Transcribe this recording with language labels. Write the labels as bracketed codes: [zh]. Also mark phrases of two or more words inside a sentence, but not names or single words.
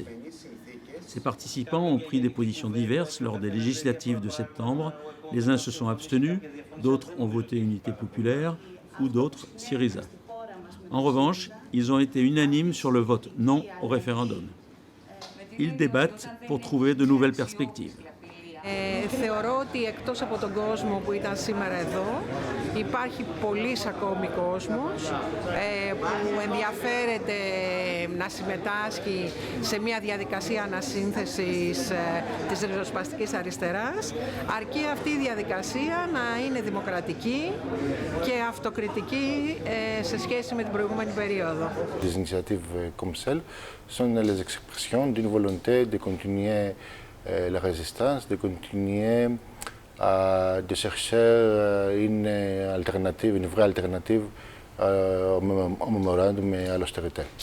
[fr] Ces participants ont pris des positions diverses lors des législatives de septembre. Les uns se sont abstenus, d'autres ont voté Unité populaire ou d'autres Syriza. En revanche, ils ont été unanimes sur le vote non au référendum. Ils débattent pour trouver de nouvelles perspectives. [el] Θεωρώ ότι εκτός από τον κόσμο που ήταν σήμερα εδώ υπάρχει πολύς ακόμη κόσμος που ενδιαφέρεται να συμμετάσχει σε μια διαδικασία ανασύνθεσης της ριζοσπαστικής αριστεράς, αρκεί αυτή η διαδικασία να είναι δημοκρατική και αυτοκριτική σε σχέση με την προηγούμενη περίοδο. [fr] Des initiatives comme celle sont les expressions d'une volonté de continuer la résistance, de continuer de chercher une alternative, une vraie alternative au mémorandum et à l'austérité.